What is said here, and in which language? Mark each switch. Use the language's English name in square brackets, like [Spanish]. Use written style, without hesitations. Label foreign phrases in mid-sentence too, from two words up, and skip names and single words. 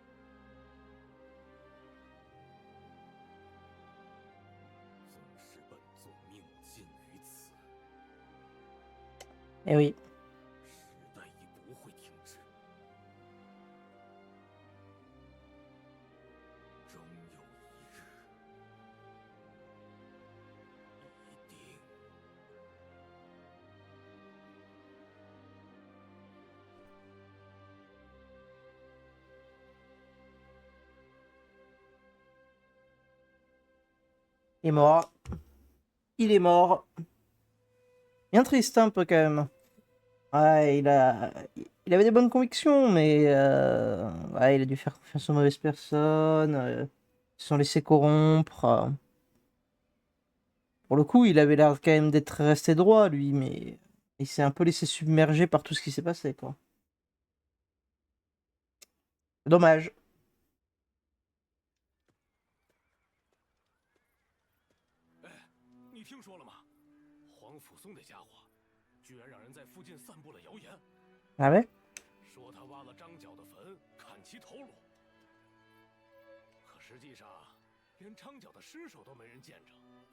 [Chinese] 纵使本座命尽于此， [French] Eh oui. [Chinese] 时代亦不会停止。终有一日，一定。 [French] Il est mort. Il est mort. Bien triste un peu quand même. Ouais, il avait des bonnes convictions, mais ouais, il a dû faire confiance aux mauvaises personnes. Ils se sont laissés corrompre. Pour le coup, il avait l'air quand même d'être resté droit, lui, mais il s'est un peu laissé submerger par tout ce qui s'est passé, quoi. Dommage. [Chinese] 你听说了吗？黄甫松那家伙，居然让人在附近散布了谣言， [French] Ah ouais? [Chinese] 说他挖了张角的坟，砍其头颅。可实际上，连张角的尸首都没人见着。